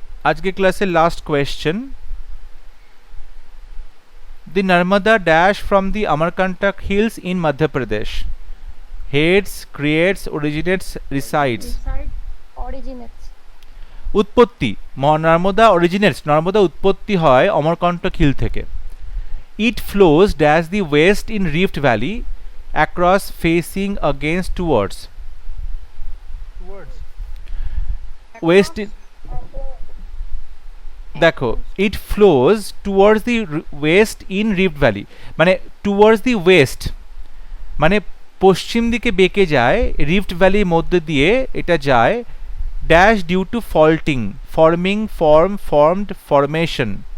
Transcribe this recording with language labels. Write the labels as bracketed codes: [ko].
[bn] আজকে ক্লাসের last question, [en] the Narmada dash from the Amarkantak hills in Madhya Pradesh heads, creates, originates, resides. Decide. Originates. [bn] উৎপত্তি, Narmada originates, Narmada উৎপত্তি হয় Amarkantak hill থেকে। [en] It flows dash the west in Rift Valley across facing against towards, towards. [bn] west in, দেখো, [en] it flows towards the west in rift valley, [bn] মানে towards the West মানে পশ্চিম দিকে বেঁকে যায়, রিফট ভ্যালির মধ্যে দিয়ে এটা যায়, [en] Dash due to faulting, forming, formed, formation.